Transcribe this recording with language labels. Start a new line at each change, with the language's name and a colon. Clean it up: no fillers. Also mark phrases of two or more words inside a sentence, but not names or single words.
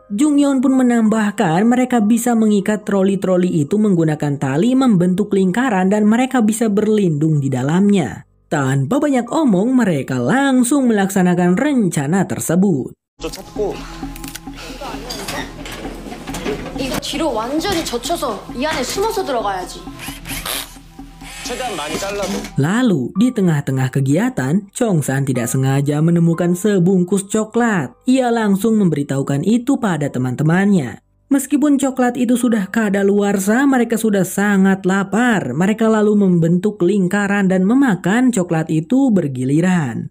Indonesian: Jungyeon pun menambahkan mereka bisa mengikat troli-troli itu menggunakan tali membentuk lingkaran dan mereka bisa berlindung di dalamnya. Tanpa banyak omong, mereka langsung melaksanakan rencana tersebut.
Korean: 뒤로 완전히 젖혀서 이 안에 숨어서 들어가야지. 최대한 많이 잘라도.
Indonesian: Lalu, di tengah-tengah kegiatan, Chongsan tidak sengaja menemukan sebungkus coklat. Ia langsung memberitahukan itu pada teman-temannya. Meskipun coklat itu sudah kadaluarsa, mereka sudah sangat lapar. Mereka lalu membentuk lingkaran dan memakan coklat itu bergiliran.